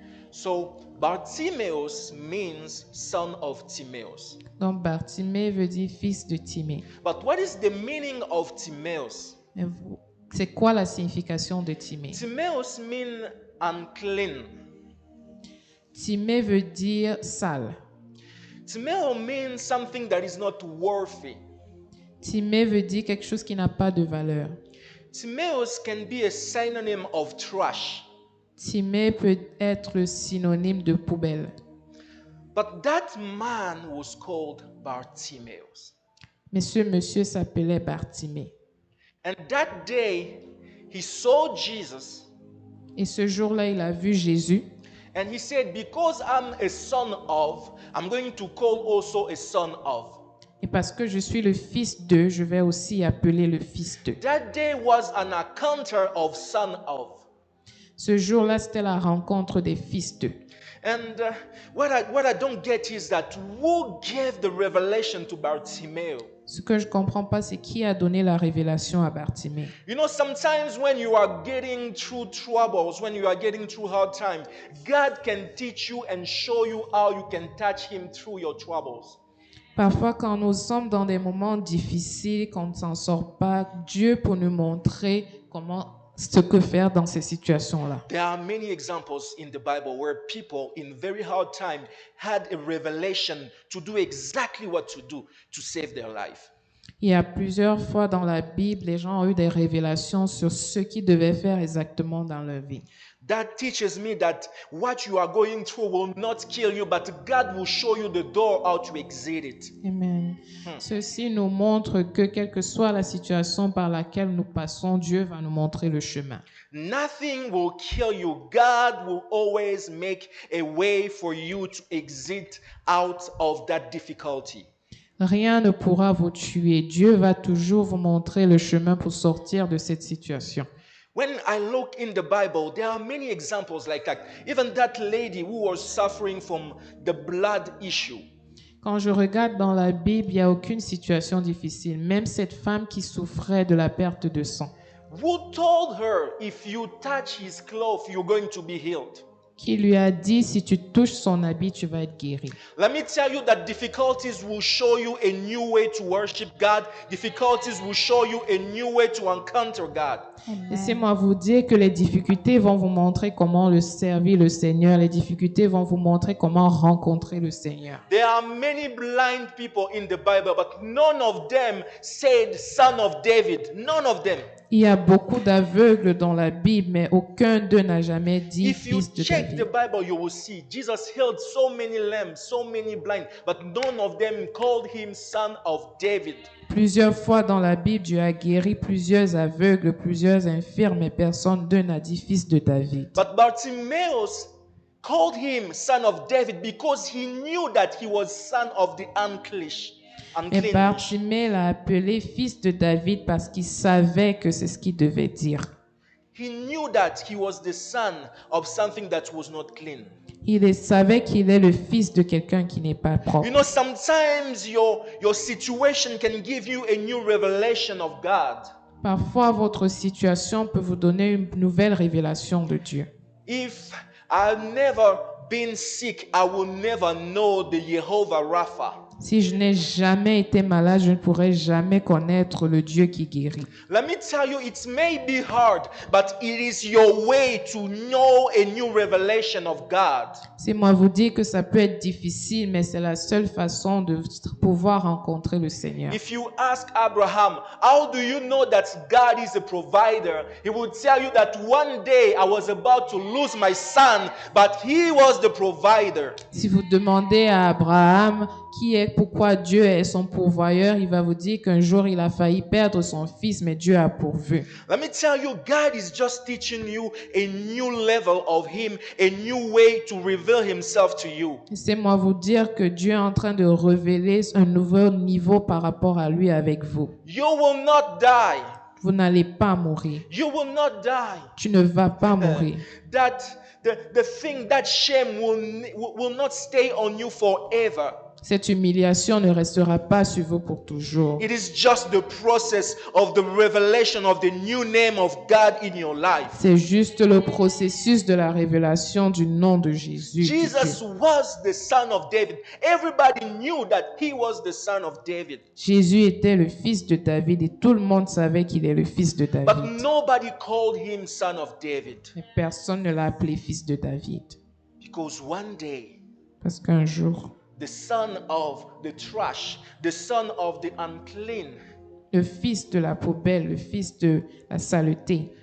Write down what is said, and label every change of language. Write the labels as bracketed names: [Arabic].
[English] So Bartimaeus means son of Timaeus. [French] Donc Bartimée veut dire fils de Timée. [English] But what is the meaning of Timaeus? [French] Mais c'est quoi la signification de Timée? [English] Timaeus means unclean. [French] Timée veut dire sale. [English] Timaeus means something that is not worthy. [French] Timée veut dire quelque chose qui n'a pas de valeur. [English] Timaeus can be a synonym of trash. [French] Timée peut être le synonyme de poubelle. [English] But that man was called Bartimaeus. [French] Mais ce monsieur s'appelait Bartimée. [English] And that day, he saw Jesus [French] Et ce jour-là, il a vu Jésus. [English] and he said, because I'm a son of, I'm going to call also a son of. [French] Et parce que je suis le fils d'eux, je vais aussi appeler le fils d'eux. [English] That day was an encounter of son of. [French] Ce jour-là, c'était la rencontre des fils d'eux. [English] And what I don't get is that who gave the revelation to Bartimaeus? [French] Ce que je ne comprends pas, c'est qui a donné la révélation à Bartimée. [English] You know, sometimes when you are getting through troubles, when you are getting through hard time, God can teach you and show you how you can touch him through your troubles. [French] Parfois, quand nous sommes dans des moments difficiles, qu'on ne s'en sort pas, Dieu peut nous montrer ce que faire dans ces situations-là. [English] There are many examples in the Bible where people in very hard time had a revelation to do exactly what to do to save their life. [French] Il y a plusieurs fois dans la Bible, les gens ont eu des révélations sur ce qu'ils devaient faire exactement dans leur vie. [English] That teaches me that what you are going through will not kill you, but God will show you the door how to exit it. Amen. [French] Ceci nous montre que quelle que soit la situation par laquelle nous passons, Dieu va nous montrer le chemin. [English] Nothing will kill you. God will always make a way for you to exit out of that difficulty. [French] Rien ne pourra vous tuer. Dieu va toujours vous montrer le chemin pour sortir de cette situation. [English] When I look in the Bible, there are many examples like that. Even that lady who was suffering from the blood issue. [French] Quand je regarde dans la Bible, il n'y a aucune situation difficile. Même cette femme qui souffrait de la perte de sang. [English] Who told her, if you touch his cloth, you're going to be healed? [French] Qui lui a dit, si tu touches son habit, tu vas être guéri. [English] Let me tell you that difficulties will show you a new way to worship God. Difficulties will show you a new way to encounter God. [French] Laissez-moi vous dire que les difficultés vont vous montrer comment le servir le Seigneur. Les difficultés vont vous montrer comment rencontrer le Seigneur. [English] There are many blind people in the Bible, but none of them said son of David. None of them. [French] Il y a beaucoup d'aveugles dans la Bible, mais aucun d'eux n'a jamais dit [English] If you [French] fils de [English] check the [French] David. [English] Bible, you will see Jesus healed so many lame, so many blind, but none of them called him son of David. [French] Plusieurs fois dans la Bible, Dieu a guéri plusieurs aveugles, plusieurs infirmes, mais personne d'eux n'a dit fils de David. [English] But Bartimaeus called him son of David because he knew that he was son of the unclean. [French] Et Bartimée l'a appelé fils de David parce qu'il savait que c'est ce qu'il devait dire. [English] He knew that he was the son of something that was not clean. [French] Il savait qu'il est le fils de quelqu'un qui n'est pas propre. [English] You know, sometimes your situation can give you a new revelation of God. [French] Parfois, votre situation peut vous donner une nouvelle révélation de Dieu. [English] If I've never been sick, I will never know the Jehovah Rapha. [French] Si je n'ai jamais été malade, je ne pourrai jamais connaître le Dieu qui guérit. [English] Let me tell you, it may be hard, but it is your way to know a new revelation of God. [French] C'est moi vous dire que ça peut être difficile, mais c'est la seule façon de pouvoir rencontrer le Seigneur. [English] If you ask Abraham, how do you know that God is a provider? He would tell you that one day I was about to lose my son, but he was the provider. [French] Si vous demandez à Abraham qui est demandait pourquoi Dieu est son pourvoyeur, il va vous dire qu'un jour il a failli perdre son fils, mais Dieu a pourvu. [English] Let me tell you, God is just teaching you a new level of Him, a new way to reveal Himself to you. [French] Laissez-moi vous dire que Dieu est en train de révéler un nouveau niveau par rapport à lui avec vous. [English] You will not die. [French] Vous n'allez pas mourir. [English] You will not die. [French] Tu ne vas pas mourir. [English] That the thing, that shame will not stay on you forever. [French] Cette humiliation ne restera pas sur vous pour toujours. [English] It is just the process of the revelation of the new name of God in your life. [French] C'est juste le processus de la révélation du nom de Jésus. de [English] Jesus [French] Dieu. [English] was the son of David. Everybody knew that he was the son of David. [French] Jésus était le fils de David et tout le monde savait qu'il est le fils de [English] But [French] David. [English] nobody called him son of David. [French] Mais personne ne l'a appelé fils de David. [English] Because one day, [French] Parce qu'un jour, [English] the son of the trash, the son of the unclean, [French] le fils de la poubelle, le fils de la saleté,